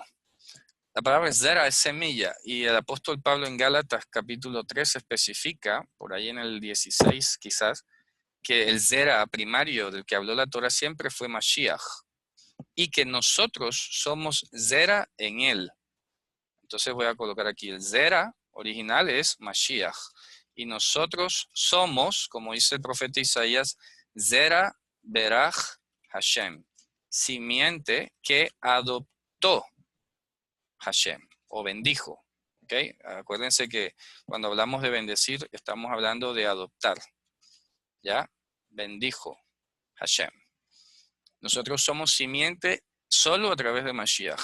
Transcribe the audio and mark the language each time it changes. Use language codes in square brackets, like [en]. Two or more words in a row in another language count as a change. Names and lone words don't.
[es] La palabra zera es semilla y el apóstol Pablo en Gálatas capítulo 3 especifica, por ahí en el 16 quizás, que el zera primario del que habló la Torah siempre fue Mashiach y que nosotros somos zera en él. Entonces voy a colocar aquí el zera original es Mashiach y nosotros somos, como dice el profeta Isaías, [he] זרע ברך השם, [es] simiente que adoptó Hashem o bendijo. ¿Okay? Acuérdense que cuando hablamos de bendecir estamos hablando de adoptar. ¿Ya? Bendijo Hashem. Nosotros somos simiente solo a través de Mashiach.